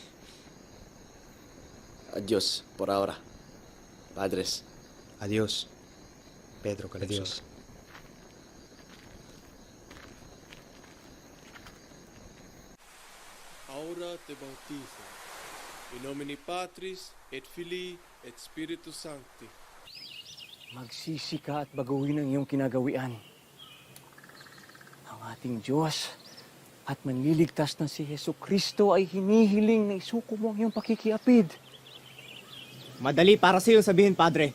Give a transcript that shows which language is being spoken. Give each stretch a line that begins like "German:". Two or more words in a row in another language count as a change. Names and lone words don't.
Spanish: Adiós por ahora, padres. Adiós, Pedro Calungsor. Adiós. Ahora te bautizo.
Latin: In nomine Patris et Filii et Spiritus Sancti.
Filipino: Magsisi ka at baguhin ang iyong kinagawian. Ang ating Diyos at manliligtas na si Hesu Kristo ay hinihiling na isuko mo ang iyong pakikiapid. Madali para sa iyo sabihin, Padre.